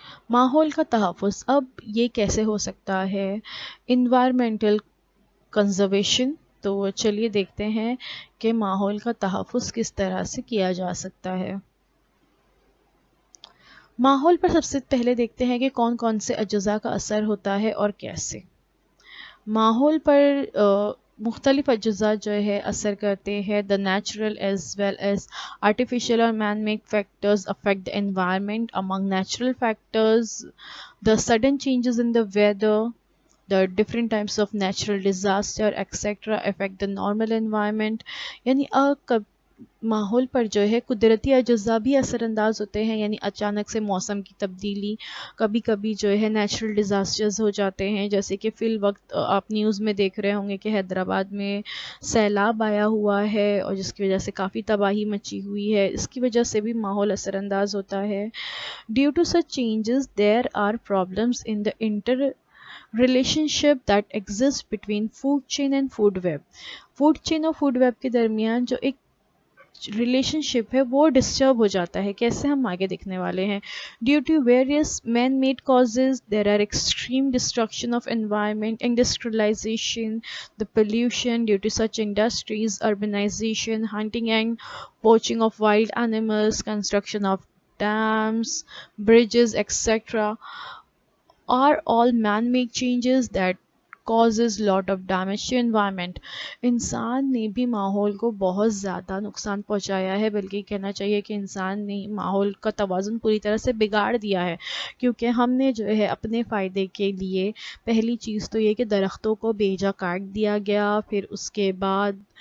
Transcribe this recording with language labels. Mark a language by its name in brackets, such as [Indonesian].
[Urdu] ماحول کا تحفظ اب یہ کیسے ہو سکتا ہے؟ انوائرمنٹل کنزرویشن، تو چلیے دیکھتے ہیں کہ ماحول کا تحفظ کس طرح سے کیا جا سکتا ہے۔ ماحول پر سب سے پہلے دیکھتے ہیں کہ کون کون سے اجزاء کا اثر ہوتا ہے اور کیسے۔ ماحول پر مختلف اجزاء جو ہے اثر کرتے ہیں۔ [English] The natural as well as artificial or man-made factors affect the environment. Among natural factors, the sudden changes in the weather, the different types of natural disaster, etc. affect the normal environment. [Urdu] یعنی ماحول پر جو ہے قدرتی اجزاء بھی اثر انداز ہوتے ہیں، یعنی اچانک سے موسم کی تبدیلی، کبھی کبھی جو ہے نیچرل ڈیزاسٹرز ہو جاتے ہیں، جیسے کہ فی الوقت آپ نیوز میں دیکھ رہے ہوں گے کہ حیدرآباد میں سیلاب آیا ہوا ہے، اور جس کی وجہ سے کافی تباہی مچی ہوئی ہے، اس کی وجہ سے بھی ماحول اثر انداز ہوتا ہے۔ [English] Due to such changes there are problems in the relationship that exists between food chain and food web. [Urdu] Food chain اور فوڈ ویب کے درمیان جو ایک ریلیشن شپ ہے وہ ڈسٹرب ہو جاتا ہے، کیسے ہم آگے دیکھنے والے ہیں۔ [English] Due to various man made causes there are extreme destruction of environment, industrialization, the pollution due to such industries, urbanization, hunting and poaching of wild animals, construction of dams, bridges, etc. are all man-made changes that causes lot of damage to environment. [Urdu] انسان نے بھی ماحول کو بہت زیادہ نقصان پہنچایا ہے، بلکہ کہنا چاہیے کہ انسان نے ماحول کا توازن پوری طرح سے بگاڑ دیا ہے، کیونکہ ہم نے جو ہے اپنے فائدے کے لیے پہلی چیز تو یہ کہ درختوں کو بے جا کاٹ دیا گیا، پھر اس کے بعد